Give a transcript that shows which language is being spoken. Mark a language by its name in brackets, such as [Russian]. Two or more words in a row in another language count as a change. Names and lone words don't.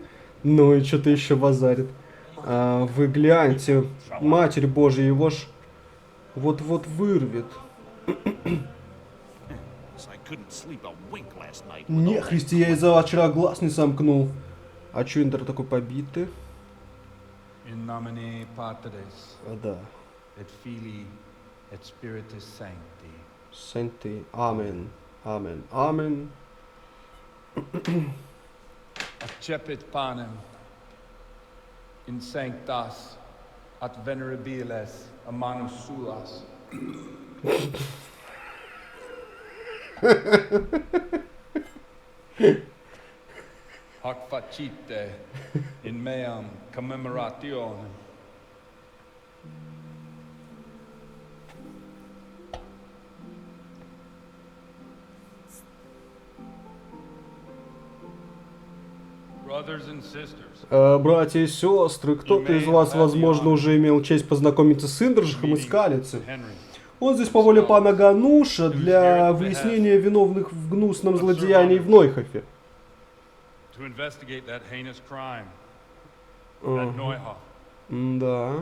[Russian] Ну и что-то еще базарит. Вы гляньте, Матерь Божья, его ж вот-вот вырвет. Не, Христи, я из-за вчера глаз не сомкнул. А чё Индра такой побитый? [Latin] In nomine Patris, [Russian] Да. [Latin] et Filii, et Spiritus Sancti. Sancti. Амен. Амен. Амен. Accepit panem in sanctas at venerabilis amanus suas. Hac facite in meam commemorationem. [English] Brothers and sisters. [Russian] Братья и сестры, кто-то из вас, возможно, уже имел честь познакомиться с Индржихом из Скалицы. Он здесь по воле пана Гануша для выяснения виновных в гнусном злодеянии в Нойхофе. Да.